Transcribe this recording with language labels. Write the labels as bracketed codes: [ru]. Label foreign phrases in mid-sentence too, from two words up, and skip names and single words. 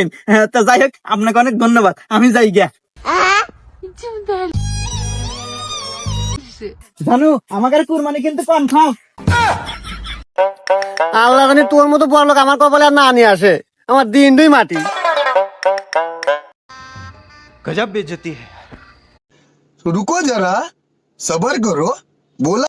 [bn] তা যাই হোক আপনাকে অনেক ধন্যবাদ, আমি যাই গিয়া। জানো আমাকে কুরবানি কিন্তু কনফার্ম। আল্লাহ জানি তোর মতো বড় লোক আমার কপালে আর না নিয়ে আসে, আমার দিন দুই মাটি। [hi] गजब बेइज्जती है। रुको जरा, सबर करो, बोला